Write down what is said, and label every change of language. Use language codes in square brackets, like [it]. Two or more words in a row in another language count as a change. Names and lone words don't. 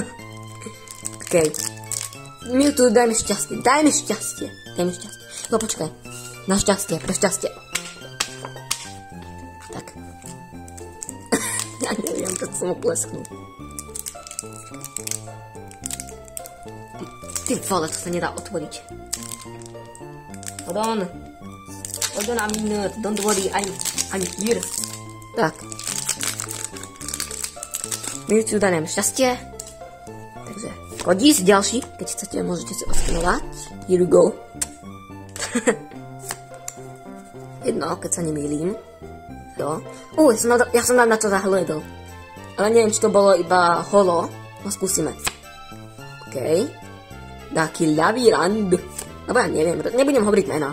[sk] Okej. Mewtwo, daj mi šťastie. No počkaj. Na šťastie, pre šťastie. Tak. Ja neviem, keď som ho plesknul. Ty vole, to sa nedá otvoriť. [en] Hold on, I'm nerd. Don't worry, I'm here. [sk] Tak. Mewtwo dá nám šťastie. Takže kodis ďalší. Keď chcete, môžete si oskenovať. [en] Here we go. [sk] Jedno, keď sa nemýlim. Jo. Ja som na to zahľadol. Ale neviem, či to bolo iba holo. No skúsime. Okej. Taký Lavirand. Lebo ja neviem, nebudem hovoriť mena.